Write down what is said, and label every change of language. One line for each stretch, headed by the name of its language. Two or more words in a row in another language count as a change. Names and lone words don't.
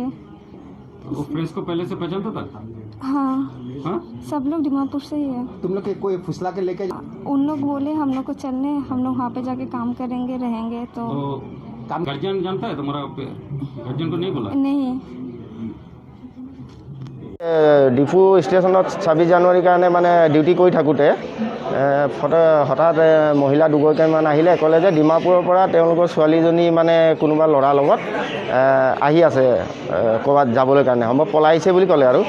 Hindi: वो फ्रेंड्स को पहले से पहचानता था? हाँ। हाँ? सब लोग दीमापुर से ही है। तुम लोग के कोई फुसला के लेके? उन लोग बोले हम लोग को चलने, हम लोग वहाँ पे जाके काम करेंगे, रहेंगे। तो गार्जियन जानता है तुम्हारा? गार्जियन को नहीं बोला? नहीं।
Assamese: ডিফু ষ্টেচনত 26 জানুৱাৰীৰ কাৰণে মানে ডিউটি কৰি থাকোঁতে হঠাৎ মহিলা দুগৰাকীমান আহিলে, ক'লে যে ডিমাপুৰৰ পৰা তেওঁলোকৰ ছোৱালীজনী মানে কোনোবা ল'ৰাৰ লগত আহি আছে ক'ৰবাত যাবলৈ কাৰণে, সম্ভৱ পলাইছে বুলি ক'লে আৰু।